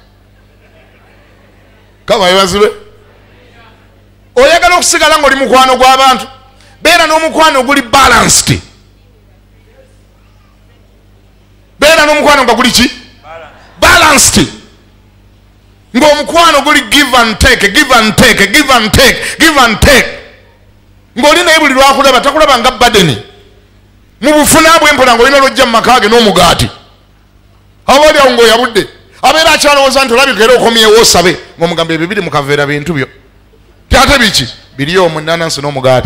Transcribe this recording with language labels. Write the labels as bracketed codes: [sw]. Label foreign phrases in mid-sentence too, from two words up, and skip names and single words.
[lg] Kaba ebazibe. Oyagala okusigala ng'oli mukwano gw'abantu, beera n'omukwano oguli balanced. Beera n'omukwano nga guli ki? Balanced. Ng'omukwano guli [en] give and take, give and take, give and take, give and take. [lg] Ng'oli naye buli lwakulaba takulaba nga badeni. Mu bufuna bw'empola ng'olina lwojja mu maka ge n'omugaati. Abali awo ng'oyabudde. Abeera akyalowooza nti olabika era okomyewo osabe ng'omugamba ebyo biri mu kaveera bintu byo. Ate biki? Biri omwo nnanansi n'omugaati.